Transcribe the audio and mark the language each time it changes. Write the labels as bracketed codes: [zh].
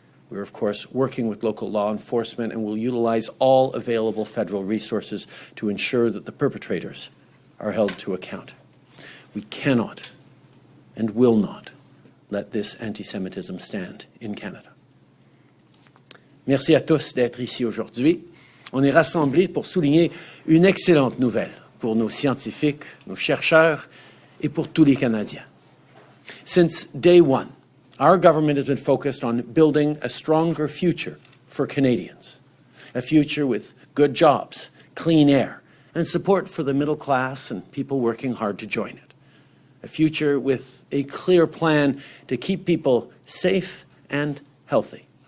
[en] We're, of course, working with local law enforcement and will utilize all available federal resources to ensure that the perpetrators are held to account. We cannot and will not let this anti-Semitism stand in Canada. [fr] Merci à tous d'être ici aujourd'hui. On est rassemblés pour souligner une excellente nouvelle pour nos scientifiques, nos chercheurs et pour tous les Canadiens. [en] Since day one, our government has been focused on building a stronger future for Canadians, a future with good jobs, clean air, and support for the middle class and people working hard to join it, a future with a clear plan to keep people safe and healthy.